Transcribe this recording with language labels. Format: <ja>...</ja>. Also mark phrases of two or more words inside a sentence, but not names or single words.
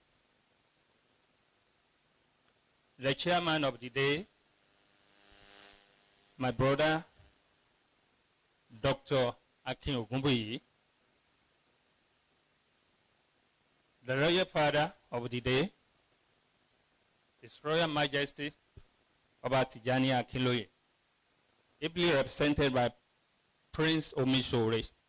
<en>The chairman of the day, my brother, Dr. Akin Ogunbuyi. The royal father of the day, His Royal Majesty Oba Tijani Akinloye, ably represented by Prince Omisore.</en>